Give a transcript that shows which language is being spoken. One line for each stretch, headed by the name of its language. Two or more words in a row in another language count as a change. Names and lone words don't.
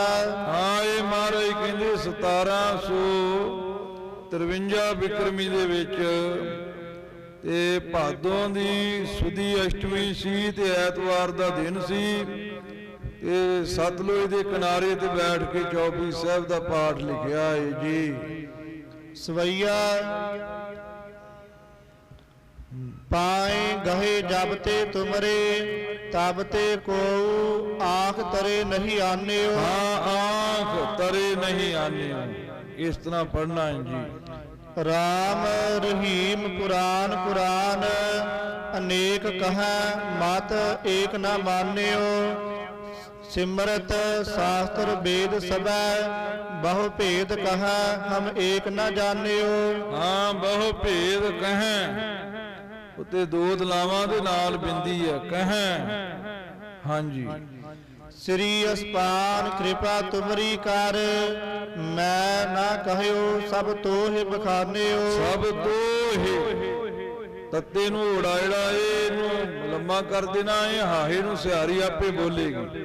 Punjabi: ਹਾਂ, ਇਹ ਮਹਾਰਾਜ ਕਹਿੰਦੇ 1753 ਬਿਕਰਮੀ ਦੇ ਵਿੱਚ ਤੇ ਭਾਦੋਂ ਦੀ ਸੁਦੀ ਅਸ਼ਟਮੀ ਸੀ ਤੇ ਐਤਵਾਰ ਦਾ ਦਿਨ ਸੀ, ਤੇ ਸਤਲੁਜ ਦੇ ਕਿਨਾਰੇ ਤੇ ਬੈਠ ਕੇ ਚੌਪਈ ਸਾਹਿਬ ਦਾ ਪਾਠ ਲਿਖਿਆ ਹੈ ਜੀ।
Braj: ਸਵਈਆ पाए गहे जब ते तुमरे, तब ते को आंख तरे नहीं आने।
Hindi: हाँ,
Braj: आंख तरे नहीं आने।
Hindi: इस तरह पढ़ना है जी।
Braj: राम रहीम पुराण पुराण, अनेक कहा मत एक न मान्यो। सिमरत शास्त्र वेद सबै, बहु भेद कहा हम एक न जानियो। हाँ, बहु भेद कहें,
Punjabi: ਉੱਤੇ ਦੋ ਦਲਾਵਾਂ ਦੇ ਨਾਲ ਬਿੰਦੀ ਹੈ, ਕਹੈ। ਹਾਂਜੀ।
Braj: श्री असपान किरपा तुमरी कर, मैं ना कहिओ सभ तोहि बखानिओ। सभ तोहि,
Punjabi: ਤੱਤੇ ਨੂੰ ਓੜਾ ਜਿਹੜਾ ਇਹਨੂੰ ਲੰਮਾ ਕਰ ਦੇਣਾ, ਇਹ ਹਾਹੇ ਨੂੰ ਸਿਹਾਰੀ ਆਪੇ ਬੋਲੇਗੀ।